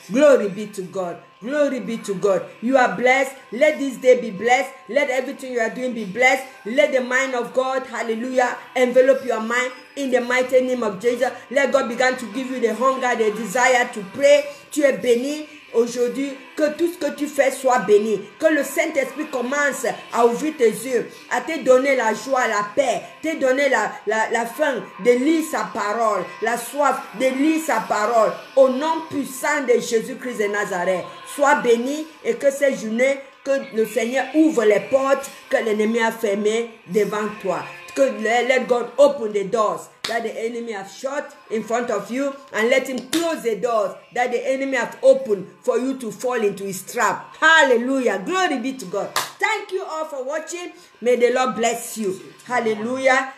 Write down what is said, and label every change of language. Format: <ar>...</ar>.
<en>Glory be to God. Glory be to God. You are blessed. Let this day be blessed. Let everything you are doing be blessed. Let the mind of God, hallelujah, envelop your mind in the mighty name of Jesus. Let God begin to give you the hunger, the desire to pray.</en> <fr>Tu es béni aujourd'hui. Que tout ce que tu fais soit béni. Que le Saint-Esprit commence à ouvrir tes yeux, à te donner la joie, la paix, te donner la faim de lire sa parole, la soif de lire sa parole. Au nom puissant de Jésus-Christ de Nazareth. Sois béni et que cette journée, que le Seigneur ouvre les portes que l'ennemi a fermées devant toi.</fr> <en>Que let God open the doors that the enemy has shut in front of you and let him close the doors that the enemy has opened for you to fall into his trap. Hallelujah. Glory be to God. Thank you all for watching. May the Lord bless you. Hallelujah.</en>